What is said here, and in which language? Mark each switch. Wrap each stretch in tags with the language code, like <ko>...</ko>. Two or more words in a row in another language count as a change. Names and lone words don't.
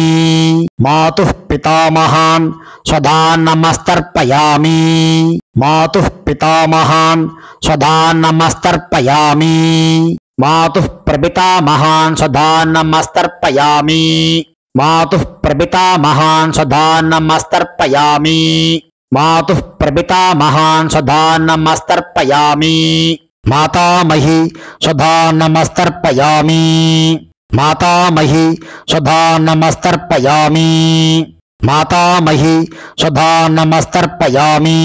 <sa>मातुः पितामहान् स्वधानमस्तर्पयामि. मातुः पितामहान् स्वधानमस्तर्पयामि. मातुः प्रपितामहान् स्वधानमस्तर्पयामि. मातुः प्रपितामहान् स्वधानमस्तर्पयामि. मातुः प्रपितामहान् सदा नमस्तर्पयामि. मातामहि सदा नमस्तर्पयामि. मातामहि सदा नमस्तर्पयामि. मातामहि सदा नमस्तर्पयामि.</sa>